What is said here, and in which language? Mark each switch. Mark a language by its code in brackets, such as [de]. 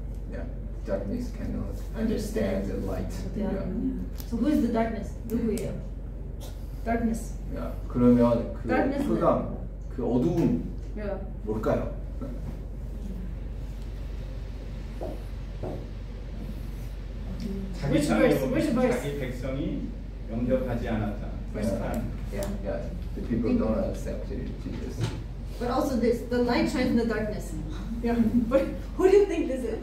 [en] Yeah, darkness cannot understand the light. Yeah. So who is the darkness? [ko] 누구예요? [en] Darkness. Yeah. [ko] 그러면 그 흑암, 그 어두움 뭘까요? 자기 자기 백성이 영접하지 않았다. [en] Yeah, the people don't accept Jesus. But also this, the light shines in the darkness. Yeah. But who do you think this is?